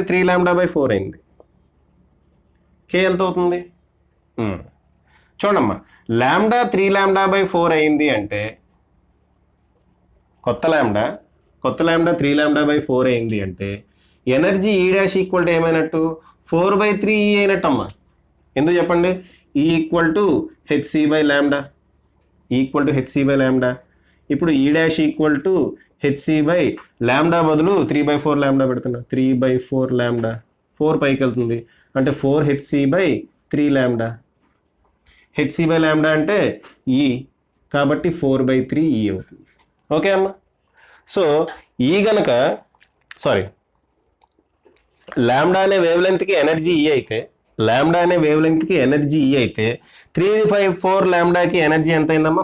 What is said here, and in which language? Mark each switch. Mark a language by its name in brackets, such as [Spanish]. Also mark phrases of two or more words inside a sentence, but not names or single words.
[Telugu] 3 λ/4 అయింది. K ఎంత అవుతుంది? చూడమ్మా, ల్యాండా 3λ/4 అయింది అంటే కొత్త ల్యాండా 3λ/4 అయింది అంటే [English] energy E dash equal to [Telugu] ఏమైనట్టు 4/3 అయినట్టమ్మా. ఎందుకు చెప్పండి? [English] E equal to hc/λ [Telugu] ఇప్పుడు [English] E dash equal to hc/λ [Telugu] బదులు 3/4λ పెడుతున్నా. 3/4λ 4 పైకి వెళ్తుంది అంటే 4hc/3λ. hc/λ అంటే ఈ, కాబట్టి 4/3 అవుతుంది. ఓకే అమ్మా. సో ఈ గనక లాంబ్డా అనే వేవ్ లెంత్కి [English] energy E [Telugu] అయితే 3/4λకి ఎనర్జీ ఎంత అయిందమ్మా?